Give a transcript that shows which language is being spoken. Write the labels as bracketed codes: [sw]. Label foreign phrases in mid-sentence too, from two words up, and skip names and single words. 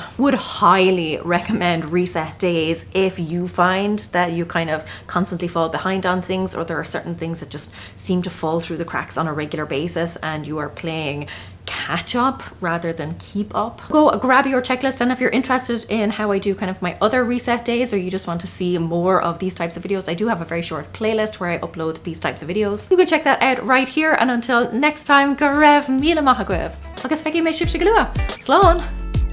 [en] Would highly recommend reset days if you find that you kind of constantly fall behind on things, or there are certain things that just seem to fall through the cracks on a regular basis and you are playing catch up rather than keep up. Go grab your checklist, and if you're interested in how I do kind of my other reset days, or you just want to see more of these types of videos, I do have a very short playlist where I upload these types of videos. You can check that out right here, and until next time, [ga] go raibh míle maith agaibh. Agus feici mé sibh go luath. Slán!